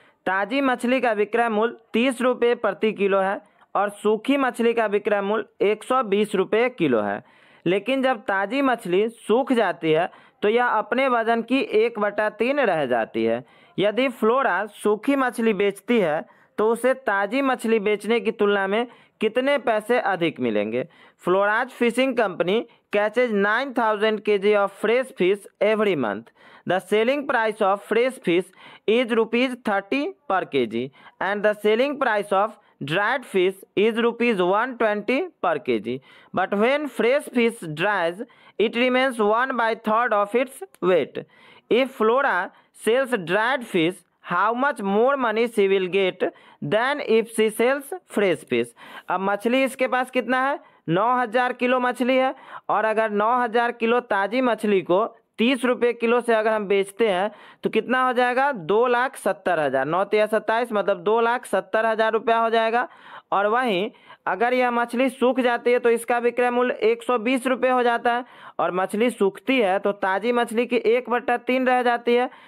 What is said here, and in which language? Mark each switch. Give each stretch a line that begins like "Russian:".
Hindi: ताज़ी मछली का विक्रय मूल्य 30 रुपये प्रति किलो है और सूखी मछली का विक्रय मूल्य 120 रुपये किलो है। लेकिन जब ताज़ी मछली सूख जाती है तो यह अपने वजन की 1/3 रह जाती है। यदि फ्लोरा सूखी मछली बेचती है तो उसे ताज़ी मछली बेचने की तुलना में कितने पैसे अधिक मिलेंगे।
English: Flora's fishing company catches 9000 kg of fresh fish every month. The selling price of fresh fish is ₹30 per kg and the selling price of dried fish is ₹120 per kg. But when fresh fish dries, it remains 1/3 of its weight. If Flora sells dried fish, how much more money she will get than if she sells fresh fish.
Hindi: अब मछली इसके पास कितना है, 9000 kilo मछली है, और अगर 9000 kilo ताज़ी मछली को 30 रुपये किलो से अगर हम बेचते हैं तो कितना हो जाएगा, 2,70,000। 9 तिया 27, मतलब 2,70,000 रुपया हो जाएगा। और वहीं अगर यह मछली सूख जाती है तो इसका विक्रय मूल्य 120 रुपये हो जाता है, और मछली सूखती है तो ताज़ी मछली की 1/3 रह जाती है।